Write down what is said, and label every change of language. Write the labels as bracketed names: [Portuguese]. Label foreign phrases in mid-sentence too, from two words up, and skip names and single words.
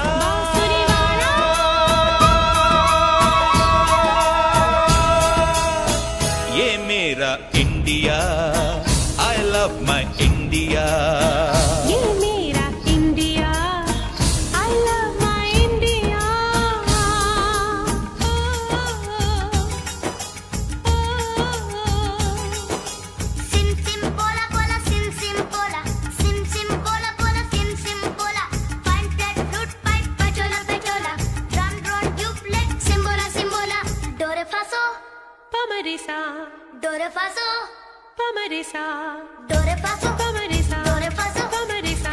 [Hindi] बांसुरी वाला। ये मेरा इंडिया, [English] I love my India. [Hindi] ये मेरा इंडिया, [English] I love my India. Sim sim bola bola sim sim bola, sim sim bola bola sim sim bola. Fine flat flute pipe pachola pachola, drum drone tubeless simbola simbola. Do re fa so, Pamarisa, do re fa so, pamarisa, do re fa so, pamarisa, do re fa so, pamarisa.